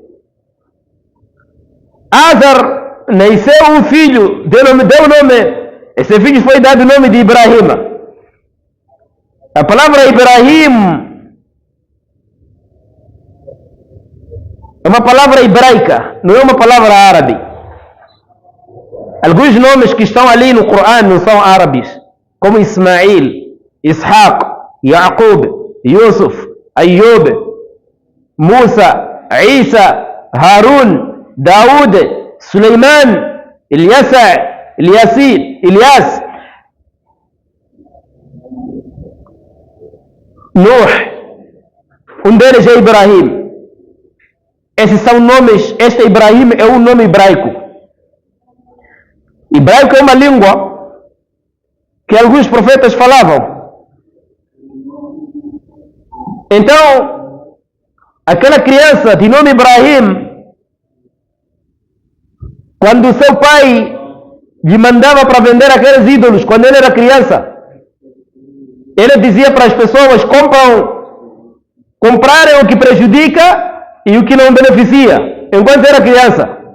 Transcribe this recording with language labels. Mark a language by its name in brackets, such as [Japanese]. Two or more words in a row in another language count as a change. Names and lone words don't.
[Portuguese] Azar nasceu um filho, deu o nome, esse filho foi dado o nome de Ibrahim. A palavra Ibrahim é uma palavra hebraica, não é uma palavra árabe. Alguns nomes que estão ali no Corão não são árabes, como Ismail, Ishaq, Yaqub, Yusuf, Ayub, Musa, Isa, Harun, Daud, Suleiman, Ilyasa, Ilyas, Nuh. Um deles é Ibrahim. Esses são nomes, este Ibrahim é um nome hebraico. Hebraico é uma língua que alguns profetas falavam. Então, aquela criança de nome Ibrahim, quando seu pai lhe mandava para vender aqueles ídolos, quando ele era criança, ele dizia para as pessoas: comprarem o que prejudica e o que não beneficia, enquanto era criança.